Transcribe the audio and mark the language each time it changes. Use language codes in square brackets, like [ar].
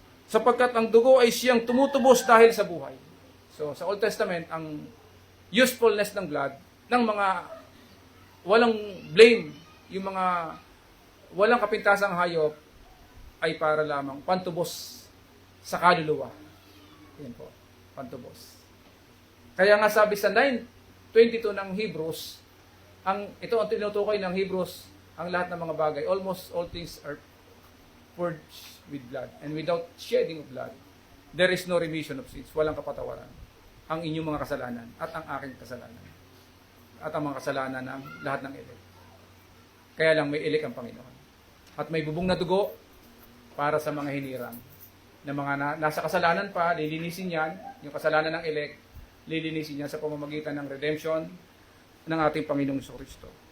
[tl] Sapagkat ang dugo ay siyang tumutubos dahil sa buhay. So sa Old Testament, ang usefulness ng blood, ng mga walang blame, yung mga walang kapintasang hayop, ay para lamang pantubos sa kaluluwa. Yan po, pantubos. Kaya nga sabi sa 9:22 ng Hebrews, ito ang tinutukoy ng Hebrews, ang lahat ng mga bagay, [en] almost all things are purged with blood. And without shedding of blood, there is no remission of sins. [tl] Walang kapatawaran. Ang inyong mga kasalanan at ang aking kasalanan. At ang mga kasalanan ng lahat ng elect. Kaya lang may elect ang Panginoon. At may bubong na dugo para sa mga hinirang. Na mga nasa kasalanan pa, lilinisin yan, yung kasalanan ng elect, lilinisin niya sa pamamagitan ng redemption ng ating Panginoong Kristo.